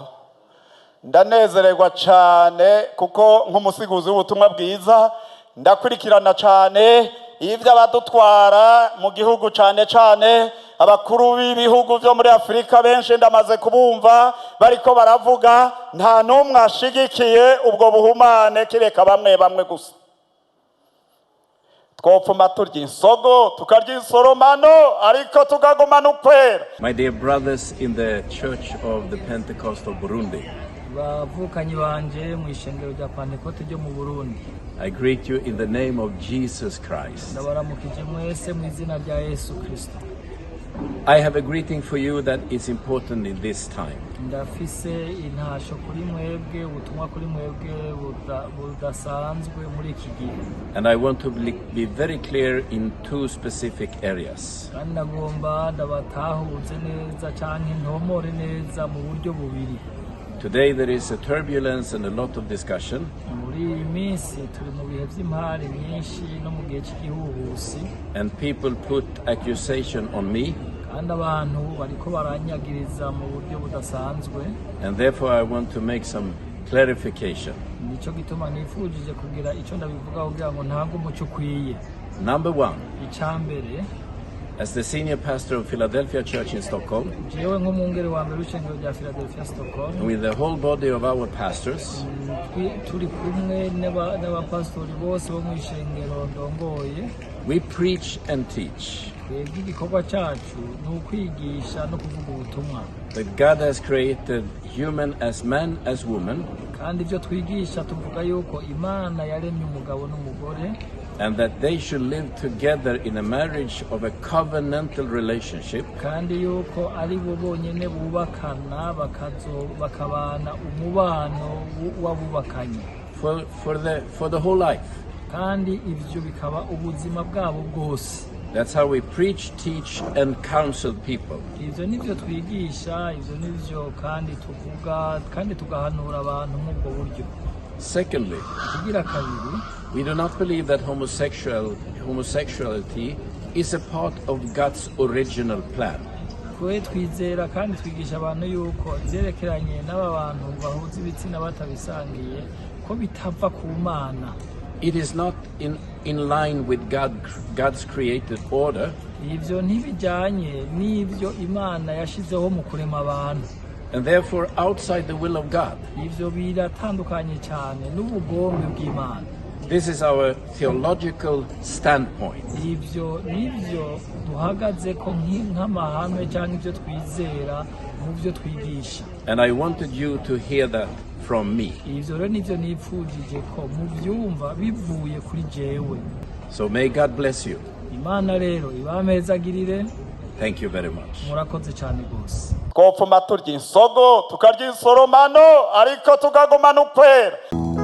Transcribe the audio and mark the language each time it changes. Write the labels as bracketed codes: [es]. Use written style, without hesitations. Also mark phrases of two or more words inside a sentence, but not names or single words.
[rn] Ndanezererwa cane kuko nk'umusiguzi w'ubutumwa bwiza ndakurikirana cane ivyo abadutwara mu gihugu cane abakuru b'ibihugu vyo muri Afrika benshi ndamaze kubumva bariko baravuga nta numwe ashigikiye ubwo buhumane kireka bamwe gusa. Twopfuma turya insogo tukarya insoromano ariko tukagumana ukwera. [en] My dear brothers in the Church of the Pentecost of Burundi, [rn] bavukanyi banje mu ishengero rya Pantekote ryo mu Burundi, [en] I greet you in the name of Jesus Christ. [rn] ndabaramukije mwese mu izina rya Yesu Kristo. [en] I have a greeting for you that is important in this time. [rn] Ndafise intasho kuri mwebwe, ubutumwa kuri mwebwe budasanzwe muri iki gihe. [en] And I want to be very clear in two specific areas. [rn] Kandi ndagomba ndabatahuze neza canke ntomore neza mu buryo bubiri. [en] Today there is a turbulence and a lot of discussion. [rn] Muri iyi minsi turi mu bihe vy'impari nyinshi no mu gihe cy'igihuhusi. [en] And people put accusation on me. [rn] Kandi abantu bariko baranyagiriza mu buryo budasanzwe. [en] And therefore I want to make some clarification. [rn] Nico gituma nifujije kugira ico ndabivuga kugira ngo ntange umuco ukwiye. [en] Number one, [rn] Icambere, [en] as the senior pastor of Philadelphia Church in Stockholm, [rn] jewe nk'umwungere wa mbere w'ishengero rya Philadelphia Stockholm, [en] with the whole body of our pastors, [rn] turi kumwe n'abapastori bose bo mu ishengero ndongoye, [en] we preach and teach [rn] twebwe igikorwa cacu ni ukwigisha no kuvuga ubutumwa. [en] that God has created human as man as woman, [rn] Kandi ivyo twigisha tuvuga yuko Imana yaremye umugabo n'umugore, [en] and that they should live together in a marriage of a covenantal relationship, [rn] kandi yuko ari bo bonyene bubakana bakabana umubano w'abubakanye, [en] for the whole life. [rn] kandi ivyo bikaba ubuzima bwabo bwose. [en] That's how we preach, teach, and counsel people. [rn] Ivyo nivyo twigisha, ivyo nivyo kandi tuvuga, kandi tugahanura abantu nk'ubwo buryo. [en] Secondly, [rn] Kigira kabiri, [en] we do not believe that homosexuality is a part of God's original plan. [rn] twe twizera kandi twigisha abantu yuko ivyerekeranye n'aba bantu bahuza ibitsina batabisangiye ko bitava ku Mana. [en] It is not in line with God's created order. [rn] Ivyo ntibijanye n'ivyo Imana yashizeho mu kurema abantu. [en] And therefore outside the will of God. [rn] Ivyo biratandukanye cyane n'ubugombe bw'Imana. [en] This is our theological standpoint. [rn] Ivyo nivyo duhagaze ko nk'amahame cyangwa ivyo twizera mu byo twigisha. [en] And I wanted you to hear that from me. [rn] Ivyo rero nivyo nipfujije ko mu byumva bivuye kuri jewe. [en] So may God bless you. [rn] Imana rero ibamezagirire. [en] Thank you very much. [rn] Murakoze cyane gose. Twopfuma turya insogo tukarya insoromano ariko tukagumana ukwera.